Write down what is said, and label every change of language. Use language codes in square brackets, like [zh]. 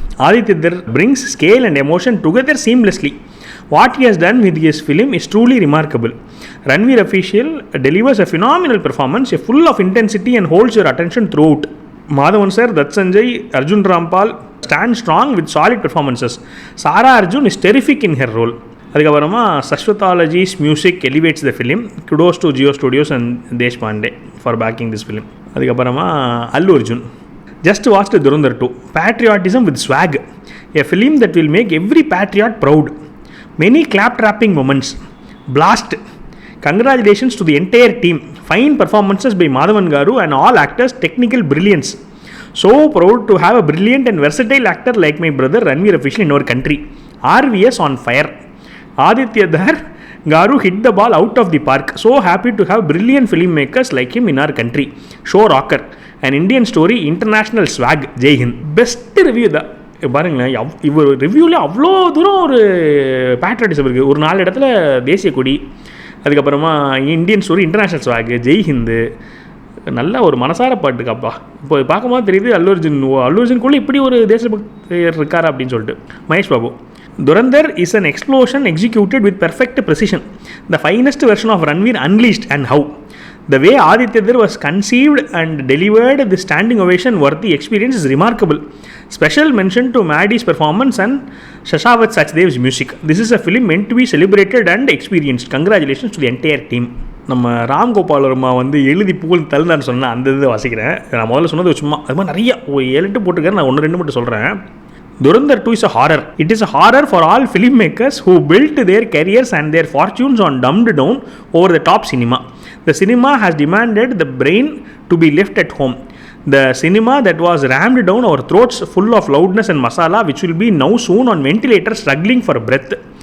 [en] Aditya Dhar brings scale and emotion together seamlessly. What he has done with his film is truly remarkable. Ranveer official delivers a phenomenal performance, full of intensity and holds your attention throughout. Madhavan sir, Dutt Sanjay, Arjun Rampal stand strong with solid performances. Sara Arjun is terrific in her role. [ta] அதுக்கப்புறமா [en] சஸ்வத்தாலஜிஸ் music elevates the film. Kudos to Jio Studios and Desh Pandey for backing this film. [ta] அதுக்கப்புறமா அல்லு Arjun. [en] Just watched Dhurandhar 2. Patriotism with swag. A film that will make every patriot proud. Many clap-trapping moments. Blast. Congratulations to the entire team. Fine performances by Madhavan Garu and all actors. Technical brilliance. So proud to have a brilliant and versatile actor like my brother Ranveer official in our country. RVS on fire. Aditya Dhar Garu hit the ball out of the park. So happy to have brilliant filmmakers like him in our country. Show rocker. An Indian story, international swag. Jai Hind. Best review [ta] தான் பாருங்களேன். இவர் ரிவ்யூவில் அவ்வளோ தூரம் ஒரு patriotism இருக்குது. ஒரு 4 இடத்துல தேசிய கொடி, அதுக்கப்புறமா Indian story, international swag, Jai Hindu, நல்ல ஒரு மனசார பாட்டுக்காப்பா. இப்போ பார்க்கும்போது தெரியுது அல்லு அர்ஜுனுக்குள்ளே இப்படி ஒரு தேசபக்தர் இருக்காரா அப்படின்னு சொல்லிட்டு. Mahesh Babu. [en] Dhurandhar is an explosion executed with perfect precision. The finest version of Ranveer unleashed, and how. The way Aditya Dhar was conceived and delivered the standing ovation worthy experience is remarkable. Special mention to Maddie's performance and Shashwat Sachdev's music. This is a film meant to be celebrated and experienced. Congratulations to the entire team. [ta] நம்ம ராம்கோபால் வர்மா வந்து எழுதி புகழ் தள்ளுனான்னு சொன்னால் அந்த இதை வாசிக்கிறேன். நான் முதல்ல சொன்னது சும்மா அது மாதிரி நிறைய 7-8 போட்டிருக்கேன். நான் 1-2 மட்டும் சொல்கிறேன். [en] Dhurandhar 2 is a horror. It is a horror for all filmmakers who built their careers and their fortunes on dumbed down over the top cinema. The cinema has demanded the brain to be left at home. The cinema that was rammed down our throats full of loudness and masala, which will be now soon on ventilators struggling for breath.